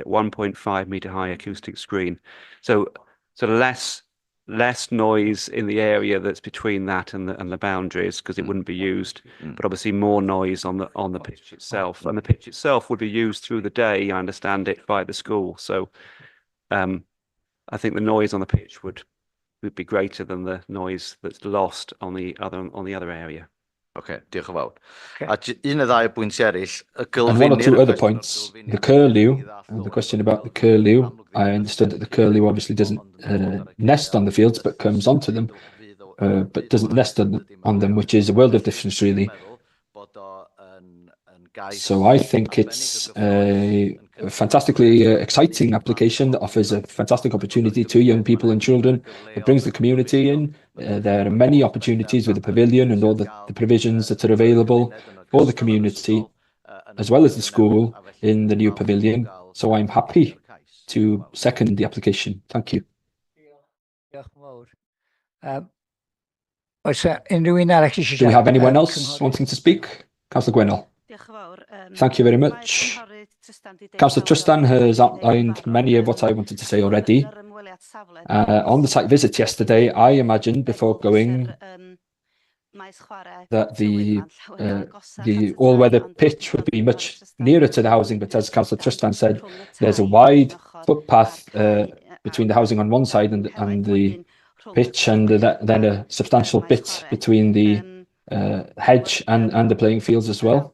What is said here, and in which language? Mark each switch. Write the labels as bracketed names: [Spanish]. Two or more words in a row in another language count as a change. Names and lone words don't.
[English] 1.5 meter high acoustic screen, so less noise in the area that's between that and the boundaries, because it wouldn't be used, but obviously more noise on the pitch itself, and the pitch itself would be used through the day, I understand it, by the school. So I think the noise on the pitch would be greater than the noise that's lost on the other area. [Welsh] Ocê, diolch yn fawr. A un o ddau bwynt eraill, y [English] And one or [Welsh] gylfinir [English] two [Welsh] y [English] other [Welsh] cwestiwn [English] points, the curlew, and the question about the curlew, I understood that the curlew obviously doesn't nest on the fields, but comes onto them, but doesn't nest on them, which is a world of difference, really. So I think it's a fantastically exciting application that offers a fantastic opportunity to young people and children. It brings the community in. There are many opportunities with the pavilion and all the provisions that are available for the community, as well as the school in the new pavilion. So I'm happy to second the application. Thank you. [Welsh] Diolch yn fawr. Oes unrhyw un arall eisiau [English] Do we have anyone else wanting to speak? Councillor Gwennell. Thank you very much. Councillor Tristan has outlined many of what I wanted to say already. On the site visit yesterday, I imagined before going that the all-weather pitch would be much nearer to the housing, but as Councillor Tristan said, there's a wide footpath between the housing on one side and the pitch, and then a substantial bit between the hedge and the playing fields as well.